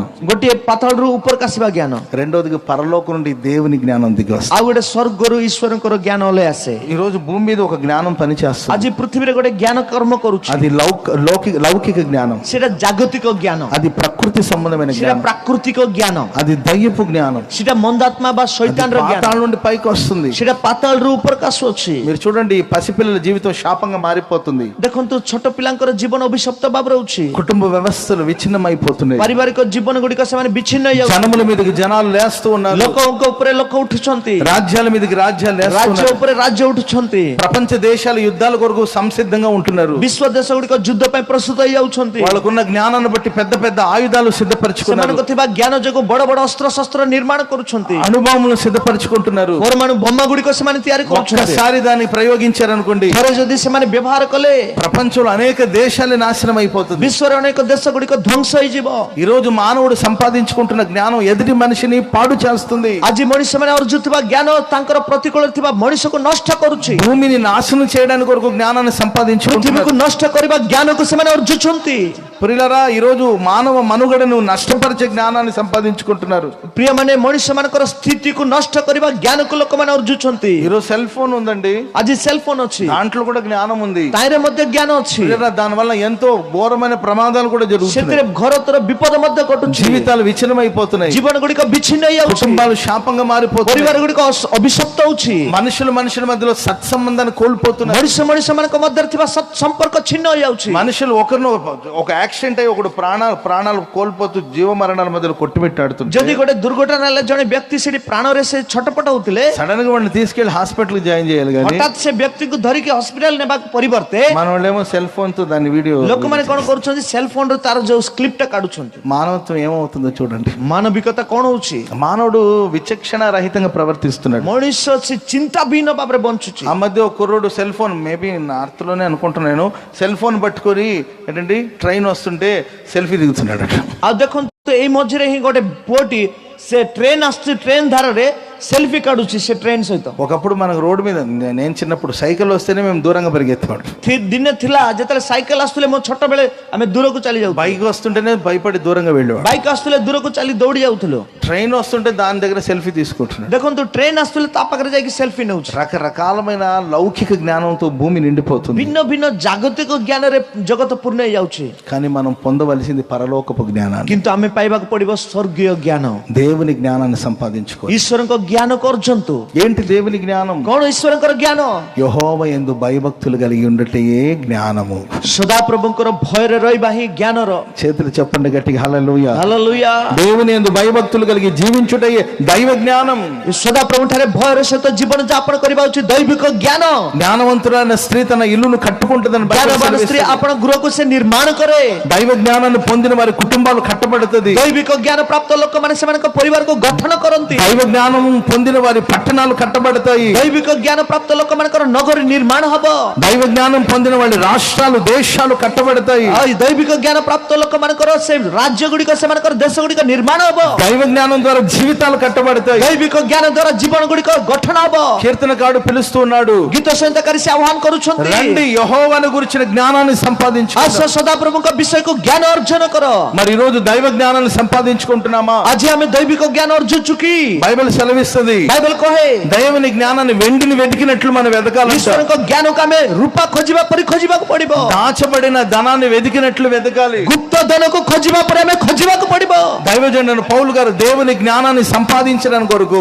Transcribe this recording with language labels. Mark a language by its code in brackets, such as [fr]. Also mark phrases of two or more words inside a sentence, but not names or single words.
[or] ଗୋଟିଏ ପାତାଳରୁ ଉପରକୁ ଆସିବା ଜ୍ଞାନ, [te] రెండోది పరలోకం నుండి దేవుని జ్ఞానం దిగి వస్తుంది. [or] ଆଉ ଗୋଟେ ସ୍ୱର୍ଗରୁ ଈଶ୍ୱରଙ୍କର ଜ୍ଞାନ ଓହ୍ଲାଇ ଆସେ। [te] ఈ రోజు భూమి మీద ఒక జ్ఞానం పనిచేస్తుంది. [or] ଆଜି ପୃଥିବୀରେ ଗୋଟେ ଜ୍ଞାନ କର୍ମ କରୁଛି। [te] అది లౌకిక జ్ఞానం, [or] ସେଟା ଜାଗତିକ ଜ୍ଞାନ, [te] అది ప్రకృతి సంబంధమైన [or] ସେଟା [te] జ్ఞానం, [or] ପ୍ରାକୃତିକ ଜ୍ଞାନ, [te] అది దయ్యపు జ్ఞానం. [or] ସେଟା ମନ୍ଦାତ୍ମା ବା ଶୈତାନର ଜ୍ଞାନ, [te] పాతాళ నుండి పైకి వస్తుంది. [or] ସେଟା ପାତାଳରୁ ଉପରକୁ ଆସୁଅଛି। [te] మీరు చూడండి, పసిపిల్లల జీవితం శాపంగా మారిపోతుంది. [or] ଦେଖନ୍ତୁ ଛୋଟ ପିଲାଙ୍କର ଜୀବନ ଅଭିଶପ୍ତ ଭାବରେ ରହୁଛି। [te] కుటుంబ వ్యవస్థలు విచ్ఛిన్నమైపోతున్నాయి. [or] ପାରିବାରିକ ଜୀବନ ଗୁଡିକ ସେମାନେ ବିଚ୍ଛିନ୍ନ ହେଇଯାଉଛନ୍ତି। [te] జనముల మీదకి జనాలు లేస్తూ ఉన్నారు. [or] ଲୋକଙ୍କ ଉପରେ ଲୋକ ଉଠୁଛନ୍ତି। [te] రాజ్యాల మీదకి రాజ్యాలు [or] ରାଜ୍ୟ [te] లేస్తున్నారు. [or] ଉପରେ ରାଜ୍ୟ ఉఠుଛନ୍ତି। [te] ప్రపంచ దేశాలు యుద్ధాల కొరకు సంసిద్ధంగా ఉంటున్నారు. [or] ବିଶ୍ୱ ଦେଶ ଗୁଡିକ ଯୁଦ୍ଧ ପାଇଁ ପ୍ରସ୍ତୁତ ହେଇଯାଉଛନ୍ତି। [te] వాళ్ళకున్న జ్ఞానాన్ని బట్టి పెద్ద పెద్ద ఆయుధాలు సిద్ధపరచుకున్నారు. [or] ସେମାନଙ୍କ ଥିବା ଜ୍ଞାନ ଯୋଗୁଁ ବଡ ବଡ ଅସ୍ତ୍ର ଶସ୍ତ୍ର ନିର୍ମାଣ କରୁଛନ୍ତି। [te] అనుభవములు సిద్ధపరచుకుంటున్నారు. [or] ପରମାଣୁ ବୋମା ଗୁଡିକ ସେମାନେ ତିଆରି କରୁଛନ୍ତି। [te] ఒక్కసారి దాన్ని ప్రయోగించారనుకోండి, [or] ଥରେ ଯଦି ସେମାନେ ବ୍ୟବହାର କଲେ [te] ప్రపంచంలో అనేక దేశాలు నాశనం అయిపోతుంది. [or] ବିଶ୍ୱରେ ଅନେକ ଦେଶ ଗୁଡିକ ଧ୍ୱଂସ ହେଇଯିବ। [te] ఈ రోజు మానవుడు సంపాదించుకుంటున్న జ్ఞానం ఎదుటి మనిషిని పాడు చేస్తుంది. [or] ଆଜି ମଣିଷମାନେ ଅର୍ଜୁଥିବା ଜ୍ଞାନ ତାଙ୍କର ପ୍ରତିକୂଳରେ ଥିବା ମଣିଷକୁ ନଷ୍ଟ କରୁଛି। [te] భూమిని నాశనం చేయడానికి కొరకు జ్ఞానాన్ని సంపాదించుకుంటున్నారు. [or] ପୃଥିବୀକୁ ନଷ୍ଟ କରିବା ଜ୍ଞାନକୁ ସେମାନେ ଅର୍ଜୁଛନ୍ତି। [te] ప్రియులారా, ఈ రోజు మానవ మనుగడను నష్టపరిచే జ్ఞానాన్ని సంపాదించుకుంటున్నారు. [or] ପ୍ରିୟମାନେ ମଣିଷ ମାନଙ୍କର ସ୍ଥିତିକୁ ନଷ୍ଟ କରିବା ଜ୍ଞାନକୁ ଲୋକମାନେ ଅର୍ଜୁଛନ୍ତି। [te] ఈరోజు [en] cell phone [te] ఉందండి, [or] ଆଜି [en] cell phone [or] ଅଛି, [te] దాంట్లో కూడా జ్ఞానం ఉంది. [or] ତାହିଁରେ ମଧ୍ୟ ଜ୍ଞାନ ଅଛି। [te] దాని వల్ల ఎంతో ఘోరమైన ప్రమాదాలు కూడా జరుగుతున్నాయి. [or] ସେଥିରେ ଘରର ବିପଦ ମଧ୍ୟ ଘଟୁଛି। [te] జీవితాలు విచ్ఛిన్నమైపోతున్నాయి. [or] ଜୀବନ ଗୁଡ଼ିକ ବିଚ୍ଛିନ୍ନ ହେଇଯାଉଛି। [te] కుటుంబాలు శాపంగా మారిపోతున్నాయి. [or] ପରିବାର ଗୁଡ଼ିକ ଅଭିଶପ୍ତ ହଉଛି। [te] మనుషుల మధ్యలో సత్సంబంధాన్ని కోల్పోతున్నారు. [or] ମଣିଷ ମାନଙ୍କ ମଧ୍ୟରେ ଥିବା ସମ୍ପର୍କ ଛିନ୍ନ ହେଇଯାଉଛି। [te] మనుషులు ఒకరిని ఒక యాక్సిడెంట్ అయ్యి ఒకడు ప్రాణాలు కోల్పోతూ జీవ మరణాల మధ్యలో కొట్టుమిట్టాడుతుంది. [or] ଯଦି ଗୋଟେ ଦୁର୍ଘଟଣା ହେଲେ ଜଣେ ବ୍ୟକ୍ତି ସେଠି ପ୍ରାଣରେ ସେ ଛଟପଟ ହଉଥିଲେ, [te] సడన్ గా వాడిని తీసుకెళ్లి [en] hospital join [te] చేయాలి. కానీ [or] ହଠାତ୍ ସେ ବ୍ୟକ୍ତିକୁ ଧରିକି ହସ୍ପିଟାଲ ନେବାକୁ ପରିବର୍ତ୍ତେ [te] మన వాళ్ళేమో [en] cell phone [te] తో దాని వీడియో, [or] ଲୋକମାନେ କଣ କରୁଛନ୍ତି, [en] cell phone [or] ରୁ ତାର ଯୋଉ କ୍ଲିପ ଟା କାଢୁଛନ୍ତି। [te] మానవత్వం ఏమవుతుందో చూడండి. [or] ମାନବିକତା କଣ ହଉଛି? [te] మానవుడు విచక్షణ రహితంగా ప్రవర్తిస్తున్నాడు. [or] ମଣିଷ ସେ ଚିନ୍ତାବିହୀନ ଭାବରେ ବଞ୍ଚୁଛି। [te] ఆ మధ్య ఒక కుర్రోడు [en] cell phone, maybe North [te] లోనే అనుకుంటున్నాను, [en] cell phone [te] పట్టుకొని ఏంటండి ట్రైన్ వస్తుంటే సెల్ఫీ దిగుతున్నాడు. [or] ଆଉ ଦେଖନ୍ତୁ, ଏଇ ମଝିରେ ହିଁ ଗୋଟେ ପୁଅଟି ସେ ଟ୍ରେନ ଆସୁଛି, ଟ୍ରେନ ଧାରରେ సెల్ఫీ కాడుచి ସେ ట్రైన్ సହିତ। [te] ఒకప్పుడు మనకు రోడ్ మీద, నేను చిన్నప్పుడు సైకిల్ వస్తేనే మేము దూరంగా పరిగెత్తేవాడు. [or] ଦିନେ ଥିଲା ଯେତେବେଳେ ସାଇକେଲ ଆସୁଥିଲେ, ମୋ ଛୋଟ ବେଳେ ଆମେ ଦୂରକୁ ଚାଲି ଯାଉ। [te] బైక్ వస్తుంటేనే భయపడి దూరంగా వెళ్ళేవాడు. [or] ବାଇକ୍ ଆସୁଥିଲେ ଦୂରକୁ ଚାଲି ଦୌଡ଼ି ଯାଉଥିଲୁ। [te] ట్రైన్ వస్తుంటే దాని దగ్గర సెల్ఫీ తీసుకుంటున్నాడు. [or] ଦେଖନ୍ତୁ, ଟ୍ରେନ ଆସୁଥିଲେ ତା ପାଖରେ ଯାଇକି ସେଲ୍ଫି ନେଉଛି। [te] రకరకాలమైన లౌకిక జ్ఞానంతో భూమి నిండిపోతుంది. [or] ଭିନ୍ନ ଭିନ୍ନ ଜାଗତିକ ଜ୍ଞାନରେ ଜଗତ ପୂର୍ଣ୍ଣ ହେଇଯାଉଛି। [te] కానీ మనం పొందవలసింది పరలోకపు జ్ఞానాన్ని. [or] କିନ୍ତୁ ଆମେ ପାଇବାକୁ ପଡିବ ସ୍ୱର୍ଗୀୟ ଜ୍ଞାନ। [te] దేవుని జ్ఞానాన్ని సంపాదించుకోవాలి. [or] ଈଶ୍ୱରଙ୍କ ଜ୍ଞାନ କରୁଛନ୍ତି। [te] ఏంటి దేవుని జ్ఞానం? [or] କଣ ଈଶ୍ୱରଙ୍କର ଜ୍ଞାନ? [te] యెహోవా యందు భయభక్తులు కలిగి ఉండటయే జ్ఞానము. [or] ସଦାପ୍ରଭୁଙ୍କର ଭୟରେ ରହିବା ହିଁ ଜ୍ଞାନର। [te] చేతులు చెప్పండి గట్టిగా, హల్లెలూయా. [or] ହାଲେଲୁୟା। [te] దేవుని యందు భయభక్తులు కలిగి జీవించుటయే దైవ జ్ఞానం. [or] ସଦାପ୍ରଭୁ ଠାରେ ଭୟର ସହିତ ଜୀବନ ଯାପନ କରିବା ହେଉଛି ଦୈବିକ ଜ୍ଞାନ। [te] జ్ఞానవంతురాలైన స్త్రీ తన ఇల్లును కట్టుకుంటుందని [or] జ్ఞానవాନ ସ୍ତ୍ରୀ ଆପଣ ଗୃହକୁ ସେ ନିର୍ମାଣ କରେ। [te] దైవ జ్ఞానాన్ని పొందిన వారి కుటుంబాలు కట్టబడుతుంది. [or] ଦୈବିକ ଜ୍ଞାନ ପ୍ରାପ୍ତ ଲୋକମାନେ ସେମାନଙ୍କ ପରିବାରକୁ ଗଠନ କରନ୍ତି। [te] దైవ జ్ఞానం పొందిన వారి పట్టణాలు కట్టబడతాయి. [or] ଦୈବିକ ଜ୍ଞାନ ପ୍ରାପ୍ତ ଲୋକମାନଙ୍କର ନଗରୀ ନିର୍ମାଣ ହବ। [te] దైవ జ్ఞానం పొందిన వారి రాష్ట్రాలు దేశాలు కట్టబడతాయి. [or] ଆଉ ଦୈବିକ ଜ୍ଞାନ ପ୍ରାପ୍ତ ଲୋକମାନଙ୍କର ସେ ରାଜ୍ୟ ଗୁଡ଼ିକ, ସେମାନଙ୍କର ଦେଶ ଗୁଡ଼ିକ ନିର୍ମାଣ ହବ। [te] దైవ జ్ఞానం జ్ఞానం ద్వారా జీవితాలు కట్టబడతాయి. [or] ଦୈବିକ ଜ୍ଞାନ ଦ୍ୱାରା ଜୀବନ ଗୁଡ଼ିକ ଗଠନ ହବ. [te] కీర్తనకారుడు పిలుస్తూ ఉన్నాడు, [or] ଗୀତ ସଙ୍ଗୀତକାରୀ ସେ ଆହ୍ୱାନ କରୁଛନ୍ତି, [te] రండి యెహోవాను గురించిన జ్ఞానాన్ని [or] ଆସ [te] సంపాదించుకుందాం. [or] ସଦାପ୍ରଭୁଙ୍କ ବିଷୟକୁ ଜ୍ଞାନ ଅର୍ଜନ କର. [te] మరి ఈ రోజు దైవ జ్ఞానాన్ని సంపాదించుకుంటున్నామా? [or] ଆଜି ଆମେ ଦୈବିକ ଜ୍ଞାନ ଅର୍ଜୁଛୁ କି? [te] బైబిల్ సెలవిస్తుంది, [or] ବାଇବେଲ କହେ [te] దైవని జ్ఞానాన్ని వెండిని వెతికినట్లు మనం వెతకాలంట. [or] ଈଶ୍ୱରଙ୍କ ଜ୍ଞାନକୁ ଆମେ ରୂପା ଖୋଜିବା ପରି ଖୋଜିବାକୁ ପଡିବ. [te] దాచబడిన ధనాన్ని వెతికినట్లు వెతకాలి. [or] ଗୁପ୍ତ ଧନକୁ ଖୋଜିବା ପରେ ଆମେ ଖୋଜିବାକୁ ପଡିବ. [te] దైవజనుడు పౌలు గారు దేవుని జ్ఞానాన్ని సంపాదించడానికి కొరకు